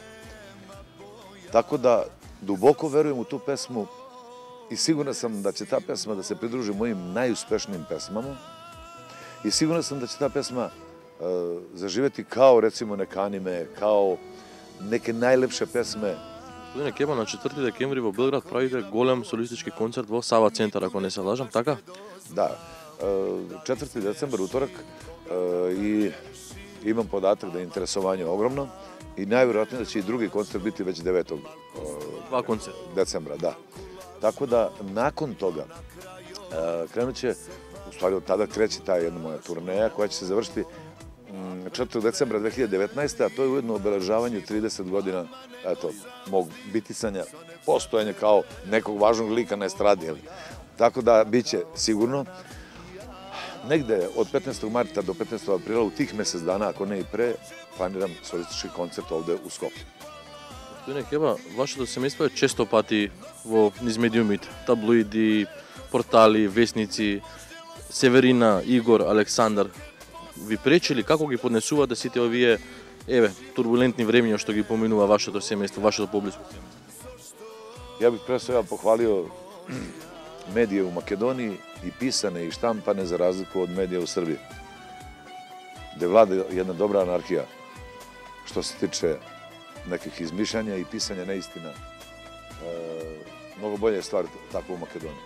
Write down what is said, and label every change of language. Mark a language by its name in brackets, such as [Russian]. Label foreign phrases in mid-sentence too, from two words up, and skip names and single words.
[Serbian] Tako da duboko verujem u tu pesmu i siguran sam da će ta pesma da se pridruži mojim najuspešnijim pesmama i siguran sam da će ta pesma zaživeti kao recimo neka anime, kao neke najlepše pesme. [Macedonian] Господине Кеба, на 4 декември во Белград правите голем солистички концерт во Сава центар, ако не се лажам, така? [Serbian] Da, 4. decembar, utorak, i imam podatak da je interesovanje ogromno i najvjerojatnije da će i drugi koncert biti već 9. [Macedonian] Два концерта. [Serbian] decembra, da. Tako da, nakon toga, krenut će, u stvari od tada kreće ta jedna moja turneja koja će se završiti 4. decembra 2019. a to je ujedno obeležavanje 30 godina mog bitisanja, postojanja kao nekog važnog lika na estradi. Tako da, bit će sigurno negde od 15. marta do 15. aprila u tih mesec dana, ako ne i pre, planiram solistički koncert ovde u Skoplju. [Macedonian] Господине Кеба, вашето семејство е често пати во низ медиумите, таблоиди, портали, весници, Северина, Игор, Александар. Ви пречили, како ги поднесувате сите овие турбулентни времиња што ги поминува вашето семејство, вашето публичко семејство? [Serbian] Ja bih pre svega pohvalio medije u Makedoniji, i pisane i štampane, za razliku od medija u Srbiji, gde vlada jedna dobra anarhija što se tiče nekih izmišljanja i pisanja neistina. Mnogo bolje je stvar tako u Makedoniji.